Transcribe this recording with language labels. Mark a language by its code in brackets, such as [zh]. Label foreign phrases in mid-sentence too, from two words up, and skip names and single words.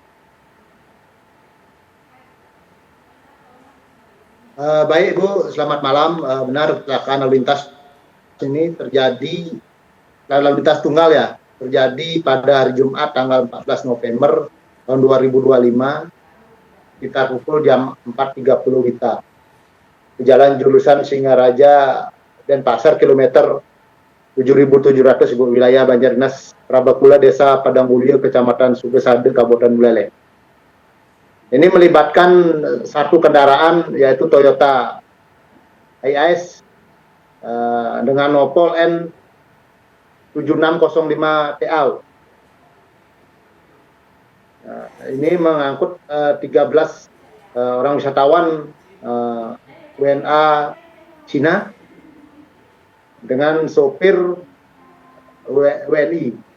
[id] Baik Bu, selamat malam. Benar kecelakaan lalu lintas ini terjadi, lalu lintas tunggal ya, terjadi pada hari Jumat tanggal 14 November tahun 2025 sekitar pukul jam 4.30 WITA di jalan jurusan Singaraja Denpasar kilometer 7.700 Ibu, wilayah Banjardinas Prabakula, Desa Padangmulyo, Kecamatan Sugesade, Kabupaten Buleleng. Ini melibatkan satu kendaraan yaitu Toyota Hiace dengan nopol N7605 TA. Ini mengangkut 13 orang wisatawan WNA Cina dengan sopir WNI.